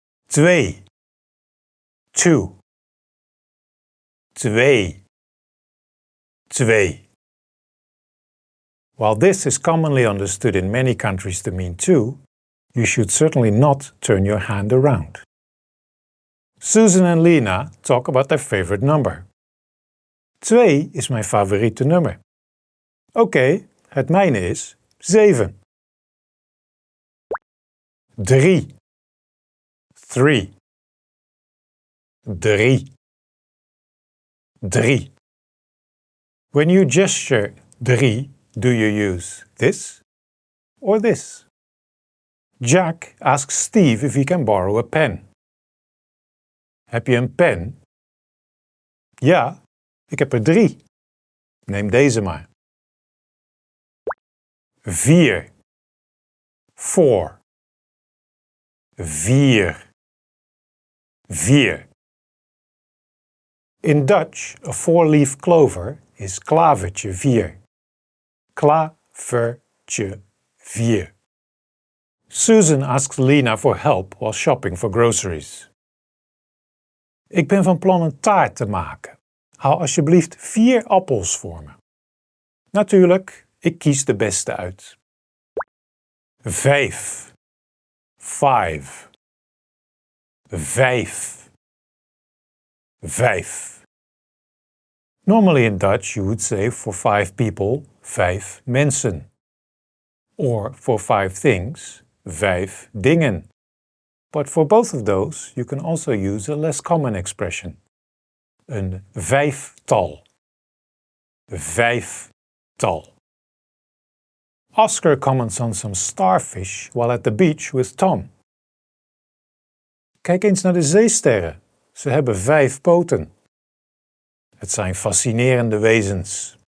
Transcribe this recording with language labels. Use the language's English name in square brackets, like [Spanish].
[Dutch] 2. 2. 2. 2. [English] While this is commonly understood in many countries to mean two, you should certainly not turn your hand around. Susan and Lena talk about their favorite number. [Dutch] 2 is mijn favoriete nummer. Oké, het mijne is 7. 3. 3. 3. 3. [English] When you gesture 3, do you use this or this? Jack asks Steve if he can borrow a pen. [Dutch] Heb je een pen? Ja, ik heb er 3. Neem deze maar. 4. 4. 4. 4. [English] In Dutch, a four-leaf clover is klavertje 4. Klavertje 4. Susan asks Lena for help while shopping for groceries. [Dutch] Ik ben van plan een taart te maken. Haal alsjeblieft 4 appels voor me. Natuurlijk, ik kies de beste uit. 5. 5. 5. 5. [English] Normally in Dutch you would say for 5 people, 5 mensen. Or for 5 things, 5 dingen. But for both of those you can also use a less common expression. [Dutch] Een vijftal. Vijftal. [English] Oscar comments on some starfish while at the beach with Tom. [Dutch] Kijk eens naar de zeesterren. Ze hebben 5 poten. Het zijn fascinerende wezens.